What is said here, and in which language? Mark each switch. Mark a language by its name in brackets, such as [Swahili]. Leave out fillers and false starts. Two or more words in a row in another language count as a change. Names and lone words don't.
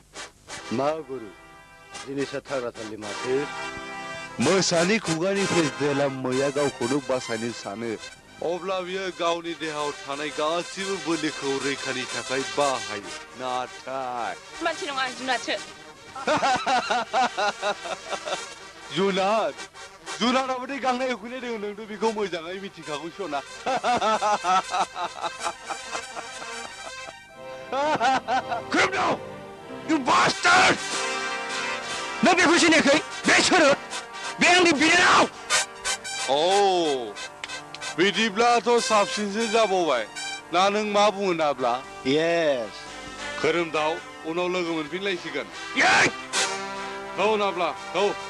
[Bodo] मा गुरु जिनिसा थाग्राथारलि माथो मोसानि खुगानिफ्राय जेला मैया गावखौनो बासायनो सानो अब्ला बियो गावनि देहायाव थानाय गासिबो बोलोखौ रैखानि थाखाय बाहायो नाथाय मानसि नङा जुनारसो जुनार जुनाराबोदि गांनाय उखैनाय दङ नोंथ' बेखौ मोजाङै मिथिखागौ सना [English] Criminal! You bastard! [Bodo] नों बेखौ सिनायाखै बे सोरो बे आंनि बिनानाव औ बिदिब्लाथ' साबसिनसो जाबावबाय ना नों मा बुङो नाब्ला येस खोरोमदाव उनाव लोगो मोनफिनलायसिगोन औ नाब्ला औ